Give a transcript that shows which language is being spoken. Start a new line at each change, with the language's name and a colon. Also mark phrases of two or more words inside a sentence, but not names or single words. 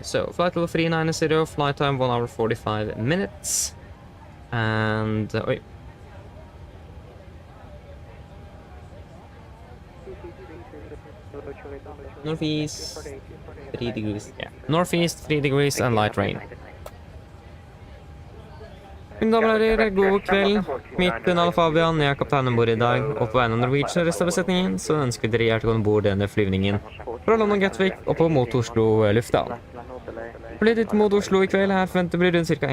English: So, flight level 390, flight time 1 hour 45 minutes. And... wait. Northeast 3 degrees. Yeah. Northeast 3 degrees and light rain.
Norwegian: Mine damer og herrer, god kveld. Mitt navn er Fabian, jeg er kapteinen bord i dag, og på vegne av Norwegian og resten av besetningen, så ønsker vi dere hjertelig ombord denne flyvningen fra London Gatwick og på mot Oslo lufthavn. Flyet mot Oslo i kveld her forventer blir rundt ca.